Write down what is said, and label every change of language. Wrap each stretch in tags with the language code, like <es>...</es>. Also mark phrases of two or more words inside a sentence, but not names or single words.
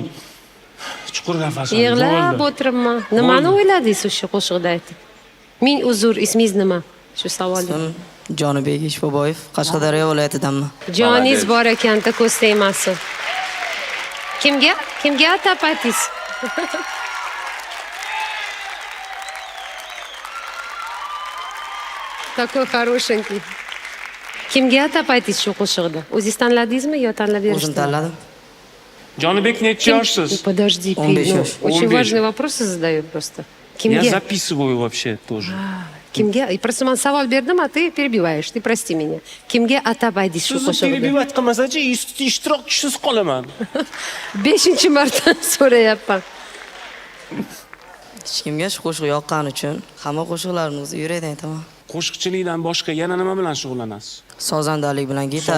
<uz>Nafas oling. chuqur nafas ol. Yig'lab Bo'ldi. o'tiribman. Nimani o'yladingiz o'sha qo'shiqda ayting? Ming uzr, ismingiz nima? Shu savolga. Jonibek Ishboboyev, Qashqadaryo viloyatidanman. Joningiz bor ekanda, ko'z tegmasin. Kimga? Kimga atab aytdingiz?</uz> <ru>Такой хорошенький.</ru> <uz>Kimga atab aytdingiz shu qo'shiqda? O'zingiz tanladingizmi yo tanlab O'zim berishdimi? tanladim. Jonibek necha yoshsiz?</uz> <ru>Подожди,</ru> <uz>15 yosh.</uz> <ru>Очень</ru> <uz>15.</uz> <ru>важные вопросы задаю просто. Я</ru> <uz>Kimga?</uz> <ru>записываю вообще тоже.</ru> <uz>Kimga? Просто man savol berdim,</uz> <ru>а ты перебиваешь. Ты прости меня.</ru> <uz>Kimga atab aytdingiz shu Sizni qo'shiqda? перебивать qilmasachi, ishtirokchisiz qolaman. 5-marta so'rayapman. Hech kimga shu qo'shiq yoqqani uchun hamma qo'shiqlarimizni yurakdan aytaman. Qo'shiqchilikdan boshqa yana nima bilan shug'ullanasiz? Sozandalik bilan gitara.</uz>